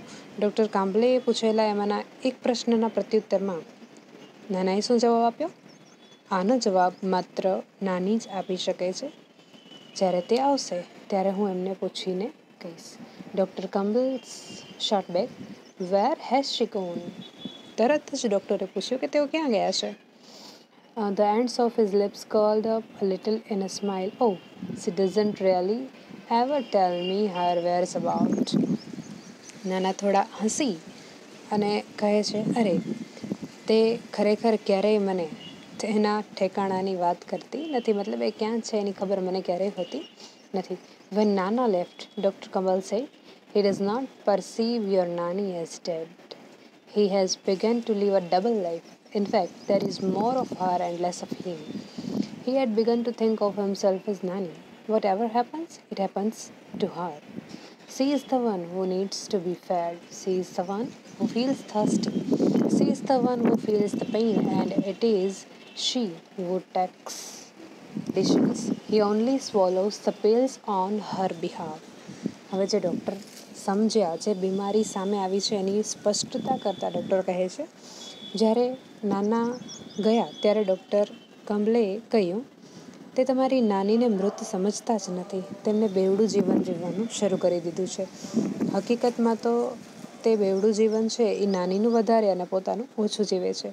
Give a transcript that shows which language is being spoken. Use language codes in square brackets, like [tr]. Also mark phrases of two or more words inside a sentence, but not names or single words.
[gu] ડૉક્ટર કામ્બલેએ પૂછેલા એમાંના એક પ્રશ્નના પ્રત્યુત્તરમાં નાનાએ શું જવાબ આપ્યો? આનો જવાબ માત્ર નાની જ આપી શકે છે. જ્યારે તે આવશે ત્યારે હું એમને પૂછીને કહીશ. [en] Doctor Kamble shot back, "Where has she gone?" [gu] તરત જ ડૉક્ટરે પૂછ્યું કે તેઓ ક્યાં ગયા છે. [en] The ends of his lips curled up a little in a smile. "Oh, she doesn't really ever tell me her whereabouts." [gu] નાના થોડા હસી અને કહે છે, "અરે, તે ખરેખર ક્યારેય મને તેના ઠેકાણાની વાત કરતી નથી. મતલબ એ ક્યાં છે એની ખબર મને ક્યારેય હોતી નથી. [en] When Nana left, Dr. Kamal said, "He does not perceive your Nani as dead. He has begun to live a double life. In fact, there is more of her and less of him. He had begun to think of himself as Nani. Whatever happens, it happens to her. She is the one who needs to be fed. She is the one who feels thirsty. She is the one who feels the pain, and it is she who takes decisions. He only swallows the pills on her behalf." [gu] હવે જે ડૉક્ટર સમજ્યા, જે બીમારી સામે આવી છે એની સ્પષ્ટતા કરતાં ડૉક્ટર કહે છે, જ્યારે નાના ગયા ત્યારે ડૉક્ટર કમ્બલેએ કહ્યું, "તે તમારી નાનીને મૃત સમજતા જ નથી. તેમને બેવડું જીવન જીવવાનું શરૂ કરી દીધું છે. હકીકતમાં તો તે બેવડું જીવન છે એ નાનીનું વધારે અને પોતાનું ઓછું જીવે છે.